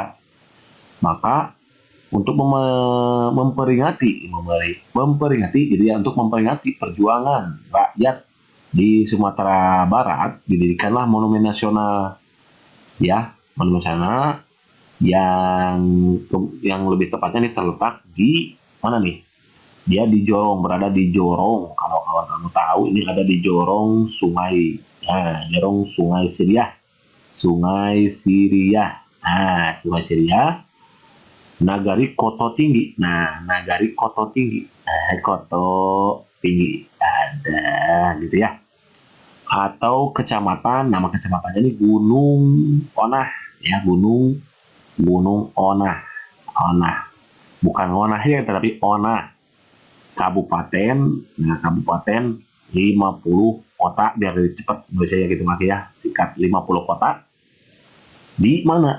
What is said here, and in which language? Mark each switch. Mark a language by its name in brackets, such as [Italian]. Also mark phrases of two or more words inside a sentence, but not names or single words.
[Indonesian] Maka untuk memperingati jadi ya, untuk memperingati perjuangan rakyat di Sumatera Barat didirikanlah Monumen Nasional ya, Monumen Nasional yang lebih tepatnya ini terletak di mana nih? Dia di Jorong, berada di Jorong. Kalau kawan-kawan tahu, ini ada di Jorong Sungai, Jorong Sungai Siriah, Sungai Siriah, Sungai Siriah, Nagari Koto Tinggi. Nah, Nagari Koto Tinggi, Koto Tinggi ada gitu ya. Atau kecamatan, nama kecamatannya ini Gunung Onah, ya Gunung Onah, bukan Onah ya, tetapi Onah. Kabupaten, nah kabupaten 50 kota, biar lebih cepat biasanya gitu mak ya, sikat 50 kota di mana?